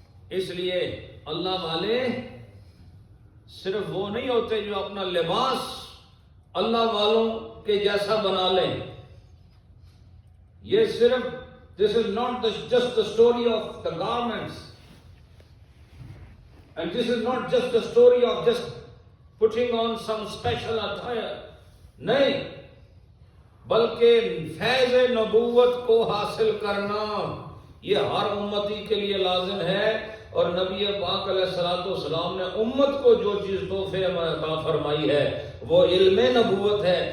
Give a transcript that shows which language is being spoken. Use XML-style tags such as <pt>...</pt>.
<ur>اس لیے اللہ والے صرف وہ نہیں ہوتے جو اپنا لباس اللہ والوں کے جیسا بنا لیں. یہ صرف</ur> <en>this is not just the story of the garments, and this is not just the story of just putting on some special attire.</en> <ur>نہیں، بلکہ فیض نبوت کو حاصل کرنا یہ ہر امتی کے لیے لازم ہے. اور نبی پاک علیہ الصلوۃ والسلام نے امت کو جو چیز تحفے میں عطا فرمائی ہے وہ علم نبوت ہے.</ur>